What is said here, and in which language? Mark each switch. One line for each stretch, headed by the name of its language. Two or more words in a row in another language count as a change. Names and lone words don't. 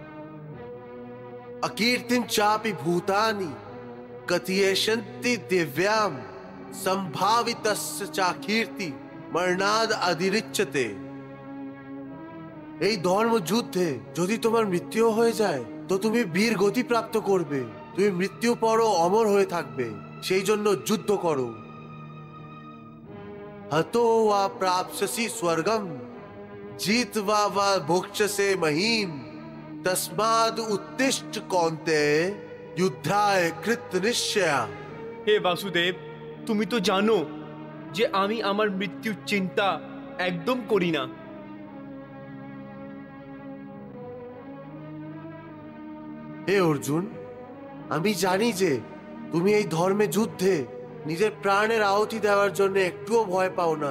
Sanskrit: অকীর্তিম চাপি ভূতানি কথিয়েশন্তি দিব্যাম সম্ভাবিতস্য চাকীর্তি মরণাদ অধিরিচ্যতে।
Bangla: এই ধর্ম যুদ্ধে যদি তোমার মৃত্যু হয়ে যায় তো তুমি বীর গতি প্রাপ্ত করবে, তুমি মৃত্যু পরও অমর হয়ে থাকবে। সেই জন্য যুদ্ধ করো।
Sanskrit: हतो वा प्राप्स्यसि स्वर्गम जीत्वा वा भोक्ष्यसे महीम तस्माद् उत्तिष्ठ कौन्तेय युद्धाय कृतनिश्चया।
Bangla: হে বাসুদেব, তুমি তো জানো যে আমি আমার মৃত্যুর চিন্তা একদম করি না। হে অর্জুন, আমি জানি যে তুমি এই ধর্মে যুদ্ধে নিজের প্রাণের আহুতি দেওয়ার জন্য একটুও ভয় পাও না।